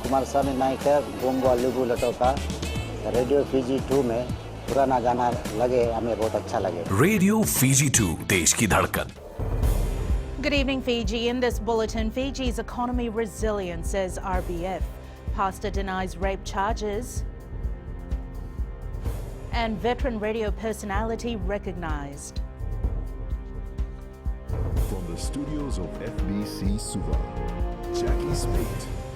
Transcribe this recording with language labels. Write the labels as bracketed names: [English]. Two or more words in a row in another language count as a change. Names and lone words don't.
[Fiji Hindi] कुमार स्वामी नायक गोंगो लुगु लटोका रेडियो फीजी 2 में पुराना गाना लगे हमें बहुत अच्छा लगे। रेडियो फीजी 2 देश की धड़कन। [English] Good evening, Fiji. In this bulletin, Fiji's economy resilient, says RBF. Pastor denies rape charges. And veteran radio personality recognized. From the studios of FBC Suva, Jackie Smith.